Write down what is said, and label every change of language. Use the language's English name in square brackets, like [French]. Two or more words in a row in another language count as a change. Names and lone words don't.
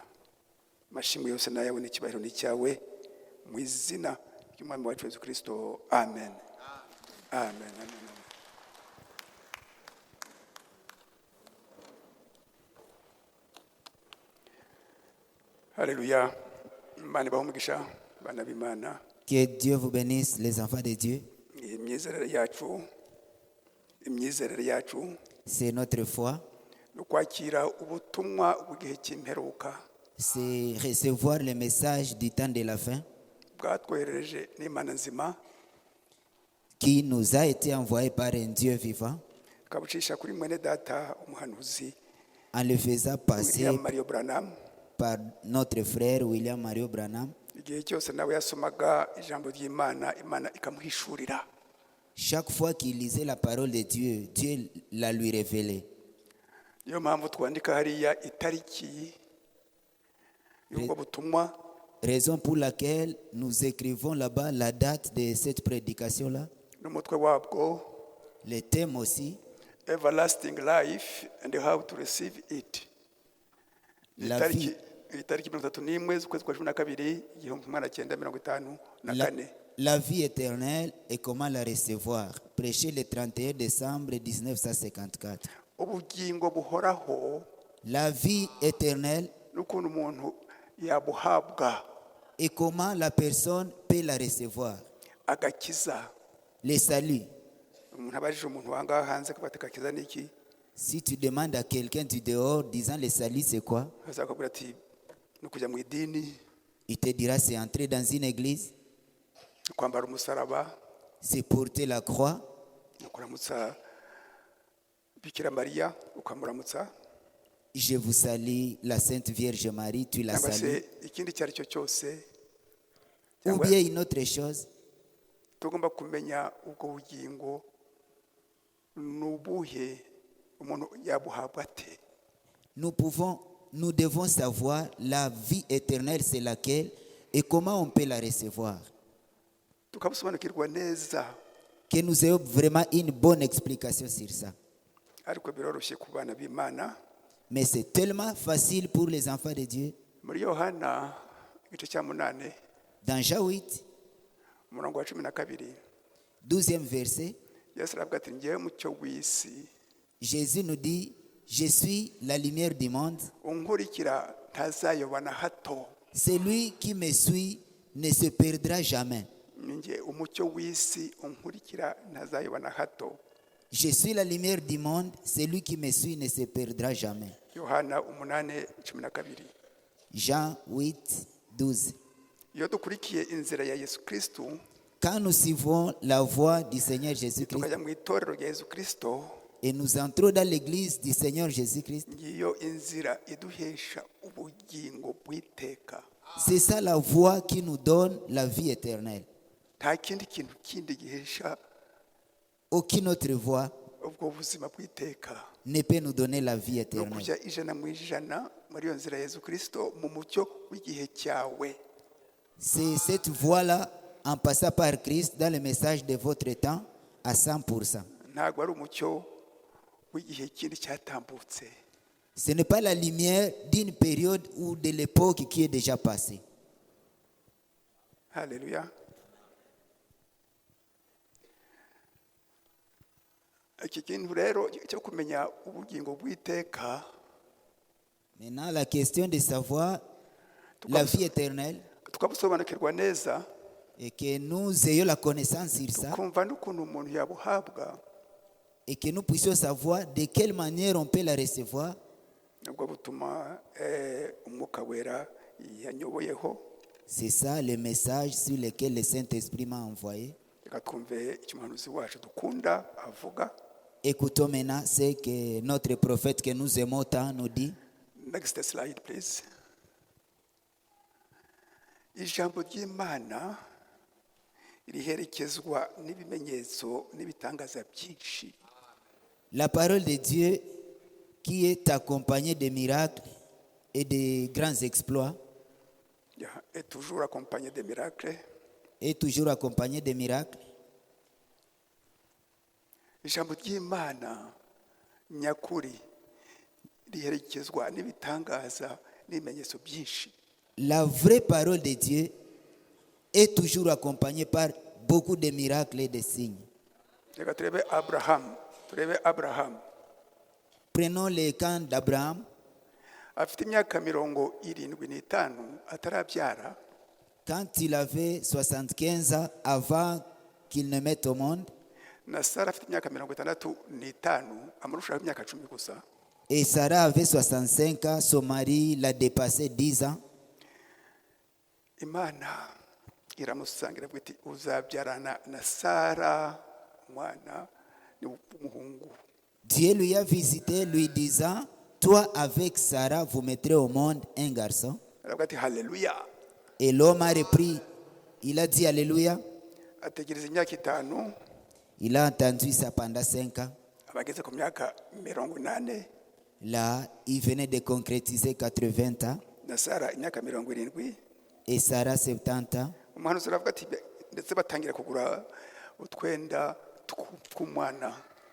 [Kinyarwanda] Amashimwe yose nayawe n'icyubahiro ni cyawe, mu izina ry'umwami wacu Yesu Kristo. Amen. Amen. Amen. Alléluia. Imana ibahe umugisha bana b'Imana. [French] Que Dieu vous bénisse, les enfants de Dieu. [Kinyarwanda] Imyizerere yacu [French] C'est notre foi. [Kinyarwanda] no kwakira ubutumwa bw'igihe cy'imperuka [French] C'est recevoir le message du temps de la fin [Kinyarwanda] bwatwoherereje n'Imana nzima, [French] qui nous a été envoyé par un Dieu vivant, [Kinyarwanda] kabucisha kuri mwene data umuhanuzi [French] en le faisant passer William Mario Branham. par notre frère William Mario Branham. [Kinyarwanda] Igihe cyose nawe yasomaga ijambo ry'Imana, Imana ikamuhishurira. [French] Chaque fois qu'il lisait la parole de Dieu, Dieu la lui révélait. [Kinyarwanda] Niyo mpamvu twandika hariya itariki y'ubwo butumwa, [French] Raison pour laquelle nous écrivons là-bas la date de cette prédication-là, [Kinyarwanda] n'umutwe wabwo, [French] le thème aussi, [English] everlasting life and how to receive it. [French] La vie, [Kinyarwanda] Itariki 31 z'ukwezi kwa 12 1954. [French] la vie éternelle et comment la recevoir. Prêché le 31 décembre 1954. [Kinyarwanda] Ubugingo buhoraho [French] La vie éternelle [Kinyarwanda] n'ukuntu umuntu yabuhabwa, [French] et comment la personne peut la recevoir. [Kinyarwanda] agakiza. [French] Le salut. [Kinyarwanda] Umuntu abajije umuntu wangaha hanze ko batakakiza niki, [French] Si tu demandes à quelqu'un du dehors disant le salut c'est quoi, [Kinyarwanda] azakubwira ati no kujya mu idini, [French] il te dira c'est entrer dans une église, [Kinyarwanda] kwambara umusaraba, [French] c'est porter la croix, [Kinyarwanda] no kuramutsa Bikira Mariya ukamuramutsa, [French] je vous salue la Sainte Vierge Marie, tu la [Kinyarwanda] cyangwa [French] salues. [Kinyarwanda] se ikindi icyo ari cyo cyose. [French] Ou [Kinyarwanda] Cyangwa [French] bien une autre chose, [Kinyarwanda] tugomba kumenya ubwo bugingo n'ubuhe umuntu yabuhabwa ate. [French] nous devons savoir la vie éternelle c'est laquelle et comment on peut la recevoir. [Kinyarwanda] Tukabusobanukirwa neza, [French] Que nous ayons vraiment une bonne explication sur ça. [Kinyarwanda] ariko biroroshye ku bana b'Imana. [French] Mais c'est tellement facile pour les enfants de Dieu. [Kinyarwanda] Muri Yohana igice cya 8 [French] Dans Jean 8, [Kinyarwanda] umurongo wa 12, [French] 12e verset, [Kinyarwanda] Yesu aravuga ati ngewe mucyo w'isi, [French] Jésus nous dit, je suis la lumière du monde. [Kinyarwanda] unkurikira ntazayoba na hato. [French] Celui qui me suit ne se perdra jamais. [Kinyarwanda] Ninjye umucyo w'isi, unkurikira ntazayoba na hato. [French] Je suis la lumière du monde. Celui qui me suit ne se perdra jamais. [Kinyarwanda] Yohana 8:12. [French] Jean 8, 12. [Kinyarwanda] Iyo dukurikiye inzira ya Yesu Kristo, [French] Quand nous suivons la voie du Seigneur Jésus-Christ [Kinyarwanda] tukajya mu itorero rya Yesu Kristo, [French] et nous entrons dans l'église du Seigneur Jésus-Christ, [Kinyarwanda] ngiyo inzira iduhesha ubugingo bw'iteka. [French] c'est ça la voie qui nous donne la vie éternelle. [Kinyarwanda] Nta kindi kintu kindi gihesha [French] Aucune autre voie [Kinyarwanda] ubwo buzima bw'iteka. [French] ne peut nous donner la vie [Kinyarwanda] Ni [French] éternelle. [Kinyarwanda] ukujya ijana mu ijana muri iyo nzira ya Yesu Kristo mu mucyo w'igihe cyawe. [French] C'est cette voie-là, en passant par Christ, dans le message de votre temps, à 100%. [Kinyarwanda] Ntabwo ari umucyo w'igihe kindi cyatambutse. [French] Ce n'est pas la lumière d'une période ou de l'époque qui est déjà passée. [Kinyarwanda] Haleluya. Iki kintu rero cyo kumenya ubugingo bw'iteka, [French] Maintenant, la question de savoir la vie éternelle [Kinyarwanda] tukabusobanukirwa neza, [French] et que nous ayons la connaissance sur ça [Kinyarwanda] tukumva n'ukuntu umuntu yabuhabwa, [French] et que nous puissions savoir de quelle manière on peut la recevoir. [Kinyarwanda] nibwo butuma umwuka wera yanyoboyeho. [French] C'est ça le message sur lequel le Saint-Esprit m'a envoyé. [Kinyarwanda] Reka twumve icyo umuhanuzi wacu dukunda avuga. [French] Écoutons maintenant ce que notre prophète que nous aimons tant nous dit. [English] Next slide please. [Kinyarwanda] Ijambo ry'Imana riherekezwa n'ibimenyetso n'ibitangaza byinshi. [French] La parole de Dieu qui est accompagnée de miracles et de grands exploits Est toujours accompagné de miracles. est toujours accompagnée de miracles. [Kinyarwanda] Ijambo ry'Imana nyakuri riherekezwa n'ibitangaza n'ibimenyetso byinshi. [French] La vraie parole de Dieu est toujours accompagnée par beaucoup de miracles et de signes. [Kinyarwanda] Reka turebe Abraham. [French] Prenons le cas d'Abraham. [Kinyarwanda] Afite imyaka 75 atarabyara, [French] Quand il avait 75 ans avant qu'il ne mette au monde, [Kinyarwanda] na Sara afite imyaka 65 amurushaho imyaka 10 gusa. [French] et Sarah avait 65 ans, son mari l'a dépassé 10 ans. [Kinyarwanda] Imana iramusangira avuga iti uzabyarana na Sara umwana w'umuhungu. [French] Dieu lui a visité, lui disant, toi avec Sarah, vous mettrez au monde un garçon. [Kinyarwanda] Aravuga ati haleluya. [French] Et l'homme a repris, il a dit Alléluia. [Kinyarwanda] Ategereza imyaka 5, [French] Il a entendu ça pendant 5 ans. [Kinyarwanda] abageze ku myaka 80, [French] Là, il venait de concrétiser 80 ans. [Kinyarwanda] na Sara imyaka 70. [French] Et Sarah 70 ans. [Kinyarwanda] Umuhanuzi aravuga ati ndetse batangira kugura utwenda tw'umwana.